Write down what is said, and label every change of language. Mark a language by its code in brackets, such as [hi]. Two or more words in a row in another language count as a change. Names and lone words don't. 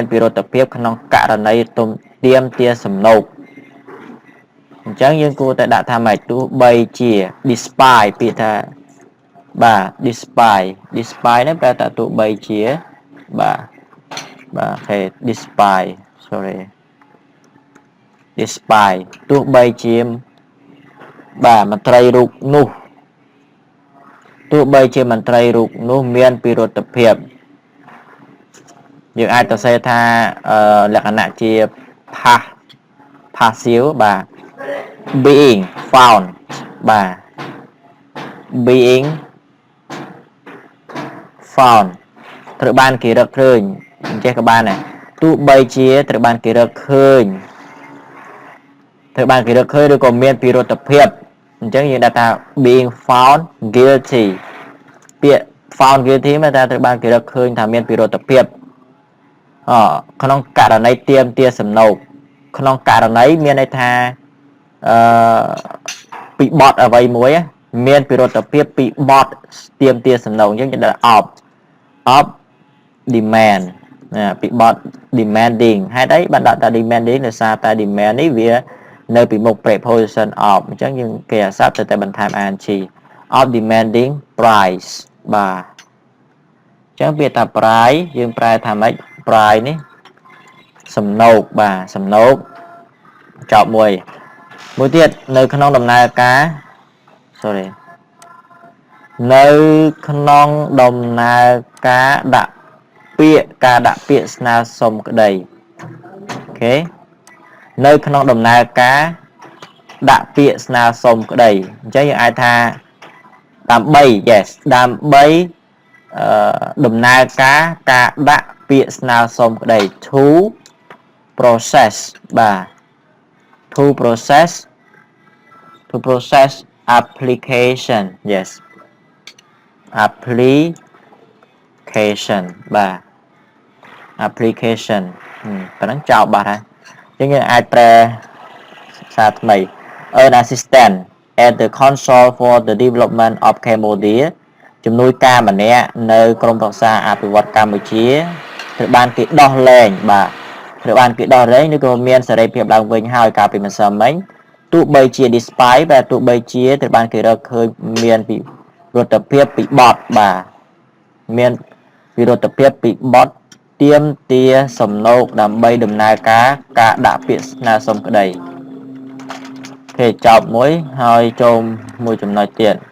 [km] ពិរុទ្ធភាពក្នុងករណីទាមទារសំណូកអញ្ចឹងយើងគួរតែដាក់ថាម៉េចទោះបីជា despite ពាក្យថាបាទ despite នេះប្រែថាទោះបីជាបាទអូខេ despite sorry despite ទោះបីជាបាទមន្ត្រីរូបនោះ ទោះបីជាមន្ត្រីរូបនោះមានពិរុទ្ធភាពយើងអាចទៅសេថាលក្ខណៈជា passive បាទ [en] being found [km] បាទ [en] being found [km] ត្រូវបាន គេរកឃើញអញ្ចេះក៏បានដែរទោះបីជាត្រូវបានគេរកឃើញឬក៏មានពិរុទ្ធភាពអញ្ចឹងយើងដាក់ថា [en] being found guilty [km] ពាក្យ [en] found guilty [km] មានតែត្រូវបានគេរកឃើញថាមានពិរុទ្ធភាពក្នុងករណីទាមទារសំណូកក្នុងករណីមានន័យថា ពីបទអ្វីមួយមានពិរុទ្ធភាពពីបទទាមទារសំណូកអញ្ចឹងយើងដាក់ [en] of demand [km] ពីបទ demanding ហេតុអីបានដាក់តែ demanding ដោយសារតែ demand នេះវានៅពីមុខ [en] preposition of [km] អញ្ចឹងយើងគេអាសាប់ទៅតែបន្ថែម [en] ing of demanding price [km] បាទអញ្ចឹ ងវាថា price យើងប្រែថាម៉េច price នេះសំណូកបាទសំណូកចប់ មួយទៀតនៅក្នុងដំណើរការ sorry នៅក្នុងដំណើរការ ដាក់ពាក្យស្នើសុំក្តីអូខេនៅក្នុងដំណើរការដាក់ពាក្យស្នើសុំក្តីអញ្ចឹងយើងអាចថាដើម្បី yes ដើម្បីដំណើរការដាក់ពាក្យស្នើសុំក្តី [en] to process [km] បាទ to [en] process application yes application បាទ application [km] ប៉ុណ្ណឹងចោលបាត់ហើយអញ្ចឹងយើងអាចប្រែសារថ្មី [en] an assistant at the console for the development of Cambodia ជំ [km] នួយការម្នាក់នៅក្រមប្រឹក្សាអភិវឌ្ឍកម្ពុជាត្រូវបានគេដោះលែងបាទត្រូវបានគេដោះលែងឬក៏មានសេរីភាពឡើងវិញហើយកាលពីម្សិលមិញទោះបីជា despite បាទទោះបីជាត្រូវបានគេរកឃើញមានពីរដ្ឋភាពពីបទបាទមានវិរុទ្ធភាពពីបទទាមទារសំណូកដើម្បីដំណើរការដាក់ពាក្យស្នើសុំក្តីគេចប់មួយហើយចូលមួយចំណុចទៀត